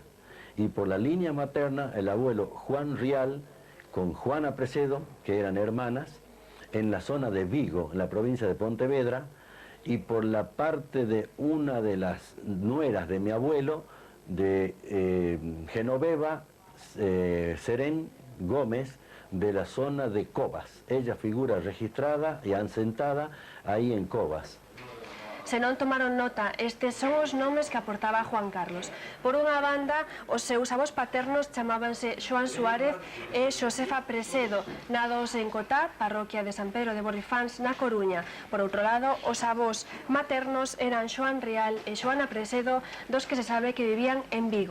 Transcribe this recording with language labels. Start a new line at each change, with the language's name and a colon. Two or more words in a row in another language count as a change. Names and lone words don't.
Spanish: Y por la línea materna, el abuelo Juan Rial con Juana Precedo, que eran hermanas, en la zona de Vigo, en la provincia de Pontevedra, y por la parte de una de las nueras de mi abuelo, de Genoveva Serén Gómez, de la zona de Cobas. Ella figura registrada y asentada ahí en Cobas.
Galician: Se non tomaron nota, estes son os nomes que aportaba Juan Carlos. Por unha banda, os seus avós paternos chamábanse Xoan Suárez e Xosefa Presedo, nados en Cotá, parroquia de San Pedro de Borrifans, na Coruña. Por outro lado, os avós maternos eran Xoan Rial e Xoana Presedo, dos que se sabe que vivían en Vigo.